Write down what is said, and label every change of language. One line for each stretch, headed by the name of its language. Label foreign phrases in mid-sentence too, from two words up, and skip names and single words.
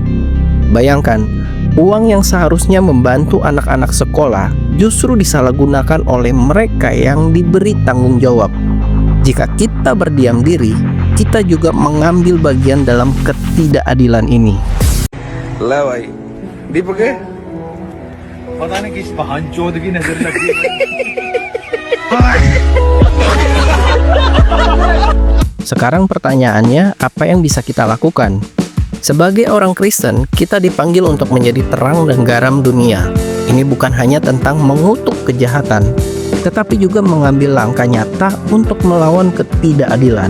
Indonesian: Bayangkan, uang yang seharusnya membantu anak-anak sekolah justru disalahgunakan oleh mereka yang diberi tanggung jawab. Jika kita berdiam diri, kita juga mengambil bagian dalam ketidakadilan ini. Lawai. Di pakai?
Hindi: पता नहीं किस बहनचोद की नजर लगी।
Indonesian: Sekarang pertanyaannya, apa yang bisa kita lakukan? Sebagai orang Kristen, kita dipanggil untuk menjadi terang dan garam dunia. Ini bukan hanya tentang mengutuk kejahatan, tetapi juga mengambil langkah nyata untuk melawan ketidakadilan.